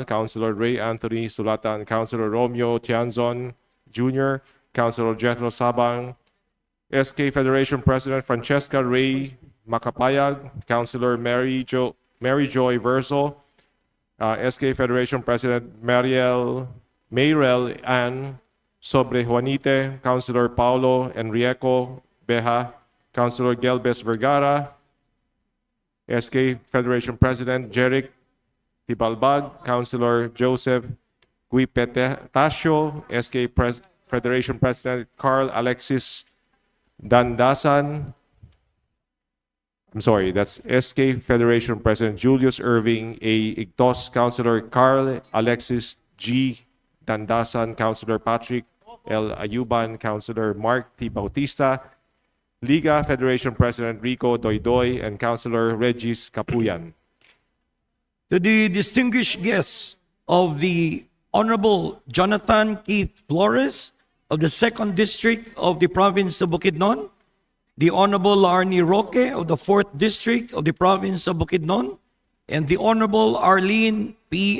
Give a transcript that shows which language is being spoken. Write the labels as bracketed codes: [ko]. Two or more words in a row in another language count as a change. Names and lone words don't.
[en] Councilor Ray Anthony Sulatan, Councilor Romeo Tianzon Jr., Councilor Jethro Sabang, SK Federation President Francesca Ray Macapayag, Councilor Mary Joy Verso, SK Federation President Mayrel Ann Sobre Juanite, Councilor Paulo Enrico Beja, Councilor Gelbes Vergara, SK Federation President Jeric Tibalbag, Councilor Joseph Guipetacio, Federation President Carl Alexis Dandasan. I'm sorry, that's SK Federation President Julius Irving A. Igtos, Councilor Carl Alexis G. Dandasan, Councilor Patrick L. Ayuban, Councilor Mark T. Bautista, Liga Federation President Rico Doydoy, and Councilor Regis Capuyan. To the distinguished guests of the Honorable Jonathan Keith Flores of the 2nd District of the Province of Bukidnon, the Honorable Arnie Roque of the 4th District of the Province of Bukidnon, and the Honorable Arlene P.